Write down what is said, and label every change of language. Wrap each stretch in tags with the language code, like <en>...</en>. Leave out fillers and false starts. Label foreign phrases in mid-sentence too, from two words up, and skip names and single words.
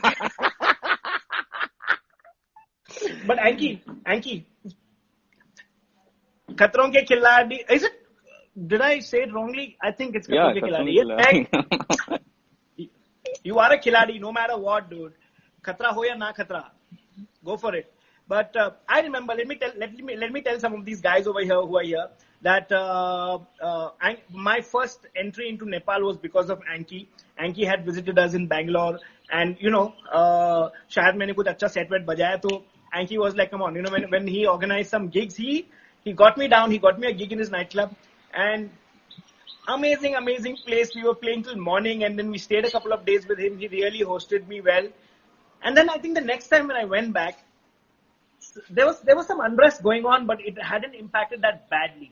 <en>But Anki, Khatron Ke Khiladi, is it? Did I say it wrongly? I think it's Khatron Ke Khiladi. Yes, you are a Khiladi, no matter what, dude.</en> <hi>Khatra ho ya na khatra,</hi> <en>go for it. But I remember. Let me tell some of these guys over here who are here that my first entry into Nepal was because of Anki. Anki had visited us in Bangalore, and</en> <hi>शायद मैंने कुछ अच्छा set wet बजाया तो</hi> <en>Anki was like, come on, when he organized some gigs, he got me down. He got me a gig in his nightclub, and amazing place. We were playing till morning, and then we stayed a couple of days with him. He really hosted me well. And then I think the next time when I went back, there was some unrest going on, but it hadn't impacted that badly.</en>